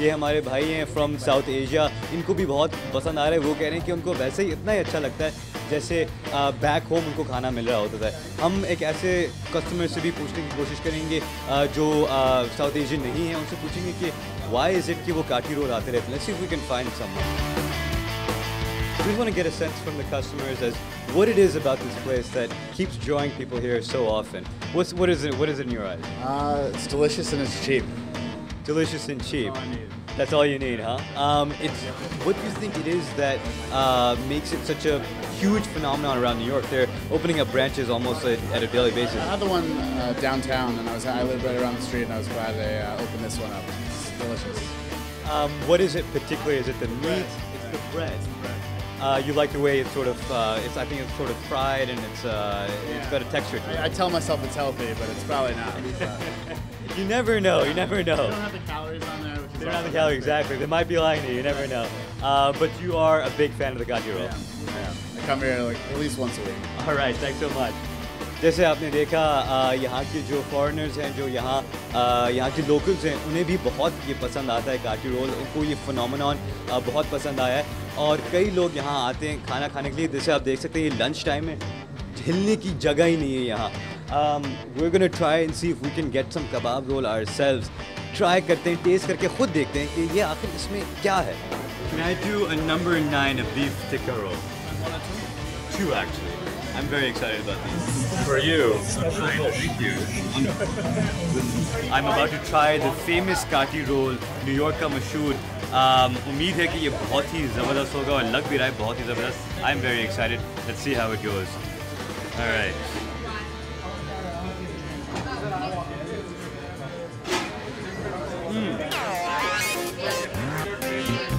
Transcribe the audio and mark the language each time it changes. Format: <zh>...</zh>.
<hi>ये हमारे भाई हैं</hi> <en>from South Asia,</en> <hi>इनको भी बहुत पसंद आ रहा है। वो कह रहे हैं कि उनको वैसे ही इतना ही अच्छा लगता है जैसे</hi> <en>back home</en> <hi>उनको खाना मिल रहा होता था। हम एक ऐसे कस्टमर से भी पूछने की कोशिश करेंगे जो साउथ एशियन नहीं है, उनसे पूछेंगे कि</hi> <en>why is it</en> <hi>कि वो काटी रोल आते रहते हैं।</hi> <en>Let's see if we can find someone. We want to get a sense from the customers as what it is about this place that keeps drawing people here so often. What is it in your eyes? It's delicious and it's cheap. Delicious and cheap. That's all you need, huh? What do you think it is that makes it such a huge phenomenon around New York? They're opening up branches almost at a daily basis. I had the one downtown, and I live right around the street, and I was glad they opened this one up. It's delicious. What is it particularly? Is it the meat? It's the bread. You like the way it's sort of, I think it's sort of fried and it's got a texture to it. I tell myself it's healthy, but it's probably not. You never know, you never know. They don't have the calories on there. They don't have the calories, exactly. They might be lying to you, you never know. But you are a big fan of the Kathi roll. Yeah. I come here like at least once a week. All right, thanks so much.</en> <hi>जैसे आपने देखा यहाँ के जो foreigners हैं, जो यहाँ के लोकल्स हैं, उन्हें भी बहुत ये पसंद आता है काटी रोल। उनको ये फिनोमेनॉन बहुत पसंद आया है और कई लोग यहाँ आते हैं खाना खाने के लिए। जैसे आप देख सकते हैं ये लंच टाइम है, हिलने की जगह ही नहीं है यहाँ।</hi> <en>we're gonna try and see if we can get some kebab roll ourselves.</en> <hi>Try करते हैं, टेस्ट करके खुद देखते हैं कि ये आखिर इसमें क्या है।</hi> <en>Can I do a number 9 of beef tikka roll? 2 actually. I'm very excited about these. For you. Thank you. I'm about to try the famous Kathi roll, New York</en> <hi>का मशहूर। उम्मीद है कि ये बहुत ही ज़बरदस्त होगा और लग भी रहा है बहुत ही ज़बरदस्त।</hi> <en>I'm very excited. Let's see how it goes. All right.</en>